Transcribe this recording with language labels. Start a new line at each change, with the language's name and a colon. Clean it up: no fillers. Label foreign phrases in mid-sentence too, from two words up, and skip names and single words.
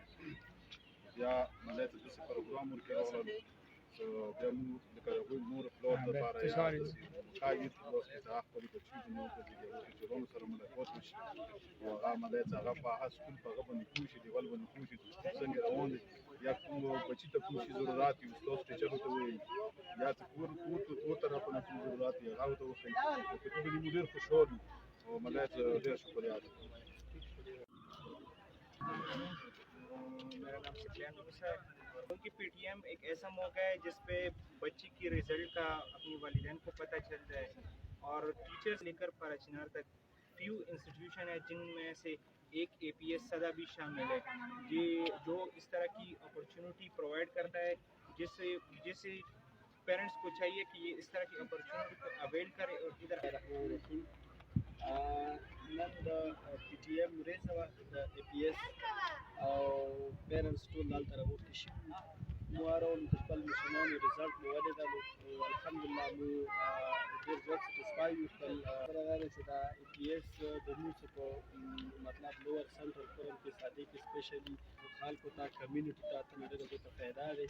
Pashto: بیا ملای ته داسې پروګرام ورکې راغلل چې بیا موږ لکه د هغوی مور پلار دپاره یا داسې ښایي په لاس کې چې هغه خپلې بچي زموږ د هغو ټیچرانو سره ملاقات وشي او هغه عملی چې هغه په هغه سکول په هغه باندې پوه شي دیوال باندې پوه شي چې سکول څنګه روان دی، یا کوم بچي ته کوم شي ضرورت وي استاد ټیچر ورته ووایي، یا څه کور طرفه نه کوم ضرورت وي هغه ورته وښایي. په دې باندې موږ ډېر خوشحال یو او ملای ته ډېر شکریه ادا کوم.
Urdu: میرا نام سفیان موسیٰ ہے. ان کی پی ٹی ایم ایک ایسا موقع ہے جس پہ بچی کی رزلٹ کا اپنی والدین کو پتا چل جائے اور ٹیچرز لے کر پاراچنار تک
English: few institution
Urdu: ہے جن میں سے ایک اے پی ایس سدہ بھی شامل ہے، یہ جو اس طرح کی
English: opportunity provide
Urdu: کرتا ہے جس سے پیرنٹس کو چاہیے کہ یہ اس طرح کی اپورچونٹی کو اویل کرے اور ادھر
Pashto: نن د پی ټی ایم ورځ وه، د ای پی ایس او پیرنټس ټول دلته راغونډ شوي وو. مو اړول د خپل ماشومانو رزلټ مو ولیدلو او الحمدلله مو ډېر زیات سټسفای یو. خپل خبره دا ده چې دا ای پی ایس د موږ په مطلب لوور سنټرل فورم کې سادې کې سپیشلي خلکو ته کمیونټي ته ډېره زیاته فایده دی.